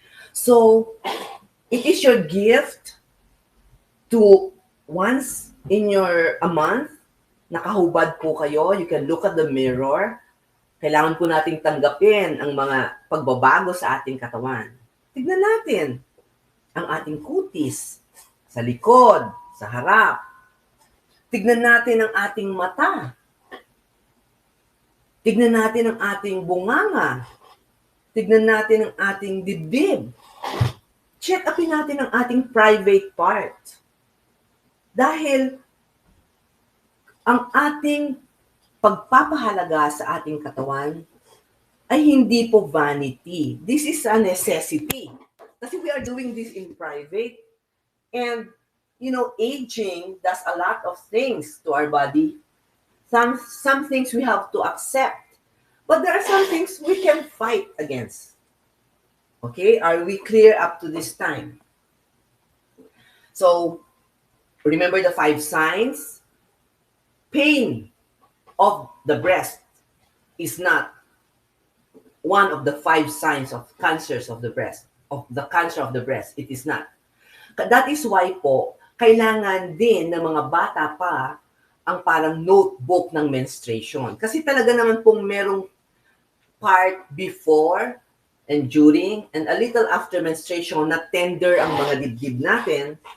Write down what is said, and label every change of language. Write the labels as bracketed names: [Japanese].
[English] So, it is your gift to once in a month, [Filipino] nakahubad po kayo, [English] you can look at the mirror. [Filipino] Kailangan po nating tanggapin ang mga pagbabago sa ating katawan. Tignan natin ang ating kutis sa likod, sa harap. Tignan natin ang ating mata. Tignan natin ang ating bunganga. Tignan natin ang ating dibdib. Check upin natin ang ating private part. Dahil ang ating pagpapahalaga sa ating katawan ay hindi po vanity. [English] This is a necessity. [Filipino] Kasi [English] we are doing this in private. And, aging does a lot of things to our body. Some things we have to accept. But there are some things we can fight against. Okay? Are we clear up to this time? So, remember the 5 signs? Pain of the breast is not one of the 5 signs of cancers of the breast, of the cancer of the breast. It is not. That is why [Filipino] po, kailangan din ng mga bata pa ang parang notebook ng menstruation. Kasi talaga naman pong merong [English] part before and during and a little after menstruation [Filipino] na tender ang mga dibdib natin.